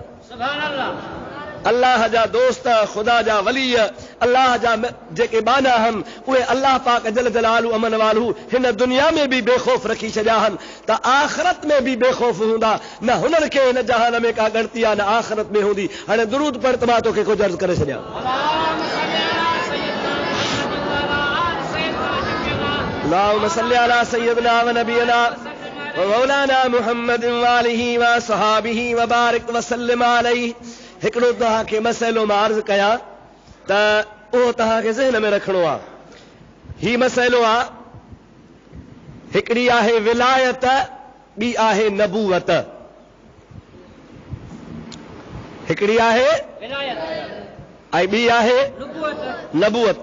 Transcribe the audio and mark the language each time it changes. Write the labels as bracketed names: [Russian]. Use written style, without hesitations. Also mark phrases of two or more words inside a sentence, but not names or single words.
[Sindhi] अल्लाह जा दोस्त, ख़ुदा जा वली, अल्लाह जा जेके बाना आहिनि, उहे अल्लाह पाक [Arabic] جل جلاله وعم نواله [Sindhi] हिन दुनिया में बि बेखौफ़ रखी छॾिया आहिनि त आख़िरत में बि बेखौफ़ हूंदा। न हुननि खे हिन जहान में का ॻणती आहे, न आख़िरत में हूंदी। हाणे दुरूद पढ़ त मां तोखे कुझु अर्ज़ करे छॾियां। [Arabic] اللهم صل على سيدنا و نبينا و مولانا محمد وآله وصحبه وبارك وسلم عليه. [Sindhi] हिकिड़ो तव्हांखे मसइलो मां अर्ज़ कयां त उहो तव्हांखे ज़हन में रखिणो आहे। हीउ मसइलो आहे, हिकिड़ी आहे विलायत, ॿी आहे नबूवत। हिकिड़ी आहे ऐं ॿी आहे नबूवत।